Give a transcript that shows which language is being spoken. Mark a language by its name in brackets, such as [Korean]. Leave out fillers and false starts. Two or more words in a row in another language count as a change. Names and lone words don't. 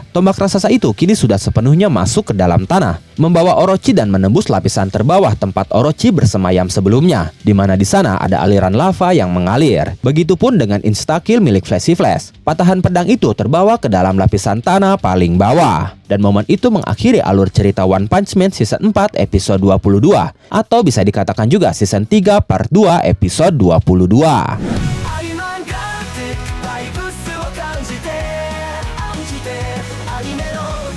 [Indonesian] Tombak raksasa itu kini sudah sepenuhnya masuk ke dalam tanah, membawa Orochi dan menembus lapisan terbawah tempat Orochi bersemayam sebelumnya, di mana di sana ada aliran lava yang mengalir." Begitupun dengan insta-kill milik Flashy Flash. Patahan pedang itu terbawa ke dalam lapisan tanah paling bawah. Dan momen itu mengakhiri alur cerita One Punch Man Season 4 episode 22, atau bisa dikatakan juga Season 3 Part 2 episode 22. [Japanese] バイブスを感じてアニメの